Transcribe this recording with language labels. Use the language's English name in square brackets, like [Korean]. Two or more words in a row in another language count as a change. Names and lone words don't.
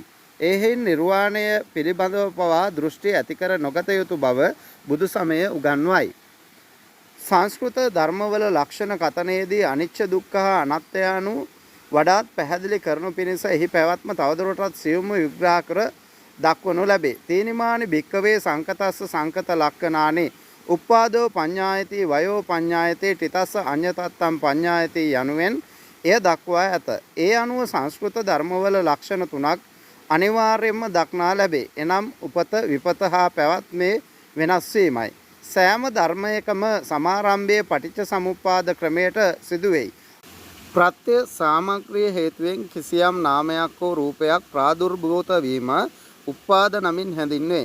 [Sinhala] එහෙයින් නිර්වාණය පිළිබඳව පවා දෘෂ්ටි ඇතිකර නොගත යුතු බව බුදු සමය උගන්වයි. සංස්කෘත ධර්මවල ලක්ෂණ කතනයේදී අනිච්ච දුක්ඛ හා අනාත්ම යනු වඩාත් පැහැදිලි කරනු පිණිස එහි පැවැත්ම තවදුරටත් සියුම්ව විග්‍රහ කර දක්වනු ලැබේ. [Pali] තීනිමානි භික්කවේ සංකතස්ස සංකත ලක්ෂණානි උප්පාදෝ පඤ්ඤායති වයෝ පඤ්ඤායති ඨිතස්ස අඤ්ඤතත්තම් පඤ්ඤායති [Sinhala] යනුවෙන් එය දක්වා ඇත. ඒ අනුව සංස්කෘත ධර්මවල ලක්ෂණ තුනක් අනිවාර්යයෙන්ම දක්නා ලැබේ. එනම් උපත විපත හා පැවැත්මේ වෙනස් වීමයි. සෑම ධර්මයකම සමාරම්භයේ පටිච්ච සමුප්පාද ක්‍රමයට සිදුවෙයි. ප්‍රත්‍ය සාමග්‍රිය හේතුවෙන් කිසියම් නාමයක් හෝ රූපයක් ප්‍රාදුර්භූත වීම උප්පාද නමින් හැඳින්වේ.